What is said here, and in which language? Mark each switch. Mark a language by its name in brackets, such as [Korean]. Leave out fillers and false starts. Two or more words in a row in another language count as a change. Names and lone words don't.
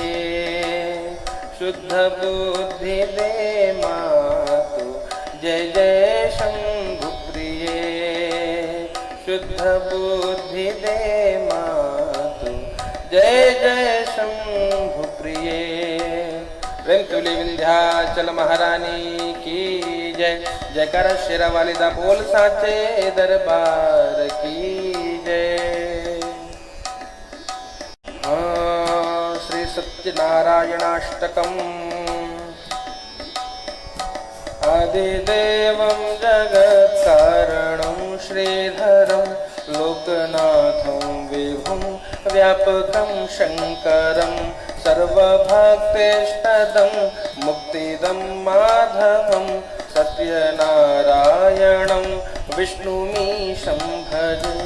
[Hindi] शुद्ध बुद्धि दे मातु जय जय शंभु प्रिय। शुद्ध बुद्धि दे मातु जय जय शंभु प्रिय। प्रेम तुली विंध्याचल महारानी की जय। [Punjabi] ਜੈਕਾਰ ਸ਼ੇਰਾ ਵਾਲੀ ਦਾ ਬੋਲ [Hindi] साचे दरबार की जय। [Sanskrit] श्री सत्यनारायणाष्टकम्। आदिदेवं जगत्कारणं श्रीधरं लोकनाथं विभुं व्यापकं शङ्करं सर्वभक्तेष्टदं मुक्तिदं माधवं सत्यनारायणं विष्णुमीशं भजे।